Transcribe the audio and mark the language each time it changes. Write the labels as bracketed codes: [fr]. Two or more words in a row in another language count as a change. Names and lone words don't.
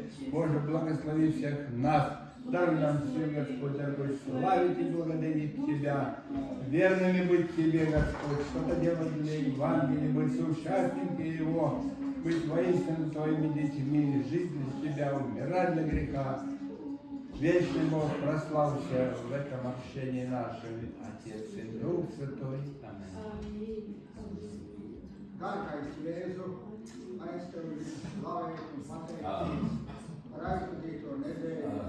[ru] Боже, благослови всех нас. Даруй нам всем, Господь, дорогой, славить и благодарить Тебя, верными быть Тебе, Господь, что-то делать для Евангелия, быть соучастниками Его, быть воистину Твоими детьми, жить для Тебя, умирать для греха. Вечный Бог, прославься в этом общении нашем, Отец и Дух Святой. Аминь. [lv] Dārgais Jēzu, aiztev slavējumu un pateicību par aizvadīto nedēļu.